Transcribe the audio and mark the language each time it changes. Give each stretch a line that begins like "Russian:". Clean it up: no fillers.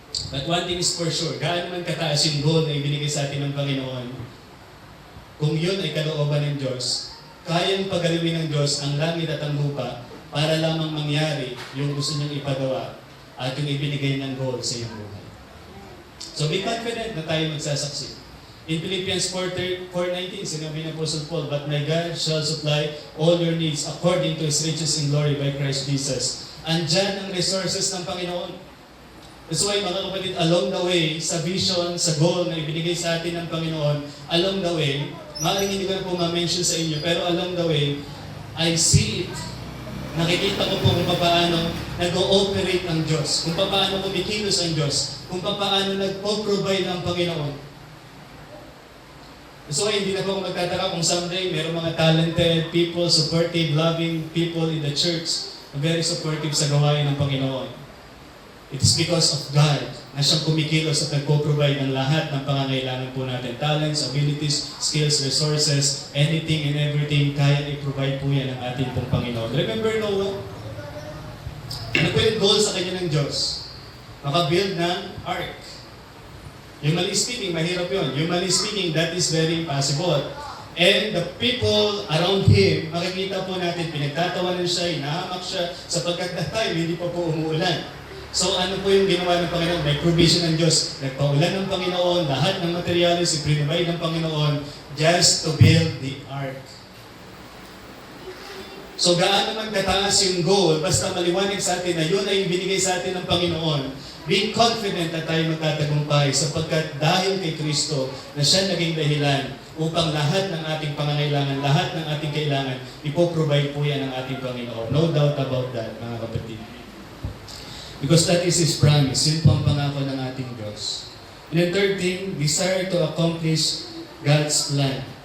Filipino: But one thing is for sure, gaano man kataas yung goal na ibinigay sa atin ng Panginoon, kung yun ay kalooban ng Diyos, kayang pagalawin ng Diyos ang langit at ang lupa para lamang mangyari yung gusto niyang ipagawa at yung ibinigay niyang goal sa iyong buhay.
English: So be confident
Filipino: na tayo magsasaksi.
English: In Philippians 4:19,
Filipino: sinabi ng Apostle Paul,
English: "But my God shall supply all your needs according to His riches in glory by Christ Jesus."
Filipino: Andyan ang resources ng Panginoon.
English: That's why,
Filipino: mga kapatid,
English: along the way,
Filipino: sa vision, sa goal na ibinigay sa atin ng Panginoon, along the way, maaaring hindi ko na po ma-mention sa inyo, pero along the way,
English: I see it.
Filipino: Nakikita ko po kung paano nag-ooperate ang Diyos, kung paano kumikilos ang Diyos, kung paano nagpo-provide ang Panginoon. So, hindi na po ako magtataka kung someday mayroong mga
English: talented people, supportive, loving people in the church, very supportive
Filipino: sa gawain ng Panginoon.
English: It is because of God
Filipino: na siyang kumikilos at nagpo-provide ng lahat ng pangangailangan po natin. Talents, abilities, skills, resources, anything and everything, kaya i-provide po yan ng ating pong Panginoon.
English: Remember Noah?
Filipino: Ano po yung goal sa kanya ng Diyos? Makabuild ng ark.
English: Humanly speaking,
Filipino: mahirap yun.
English: Humanly speaking, that is very impossible.
Filipino: And the people around him, makikita po natin, pinagtatawanan siya, inahamak siya, sapagkat
English: that time,
Filipino: hindi pa po umuulan. So ano po yung ginawa ng Panginoon? May provision ng Diyos. Nagpaulan ng Panginoon, lahat ng materials, iprinubay ng Panginoon,
English: just to build the ark.
Filipino: So gaano man kataas yung goal, basta maliwanag sa atin na yun ay binigay sa atin ng Panginoon,
English: be confident
Filipino: na tayo magtatagumpay sapagkat dahil kay Kristo na siya naging dahilan upang lahat ng ating pangangailangan, lahat ng ating kailangan, ipoprovide po yan ng ating Panginoon.
English: No doubt about that,
Filipino: mga kapatid.
English: Because that is His promise.
Filipino: Yun po ang pangako ng ating Diyos.
English: And the third thing, desire to accomplish God's plan.